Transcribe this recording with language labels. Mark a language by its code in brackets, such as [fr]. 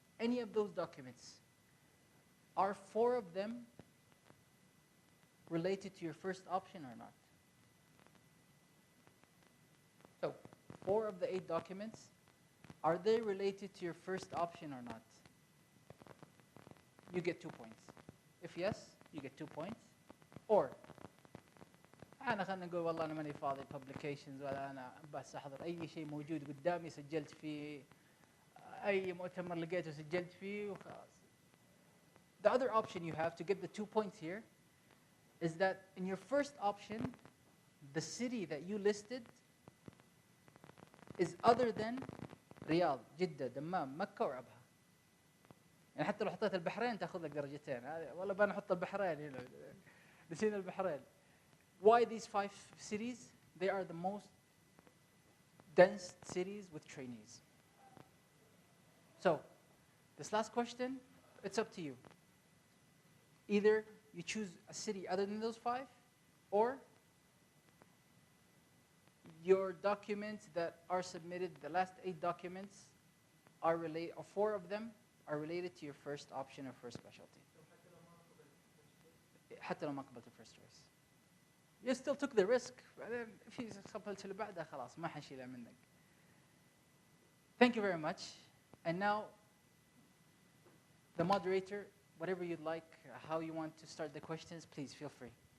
[en] Any of those documents, are 4 of them related to your first option or not? So, 4 of the 8 documents, are they related to your first option or not? You get 2 points. If yes, you get 2 points. [ar] Or, أنا خلنا نقول والله أنا ماني فاضي publications ولا أنا بس أحضر أي شيء موجود قدامي سجلت فيه أي مؤتمر لقيته سجلت فيه وخلاص. [en] The other option you have to get the 2 points here is that in your first option, the city that you listed is other than رياض، جدة، دمام، مكة وعبها. [ar] يعني حتى لو حطيت البحرين تاخذ لك درجتين. والله بنحط البحرين هنا. نسينا البحرين. [en] Why these 5 cities? They are the most dense cities with trainees. So, this last question, it's up to you. Either you choose a city other than those 5, or your documents that are submitted, the last 8 documents, are related, or 4 of them are related to your first option or first specialty. [ar] حتى لو ما قبلت first choice. [en] You still took the risk. [ar] بعدين في قبلت اللي بعدها خلاص ما حنشيلها منك. [en] Thank you very much. And now, the moderator, whatever you'd like, how you want to start the questions, please feel free.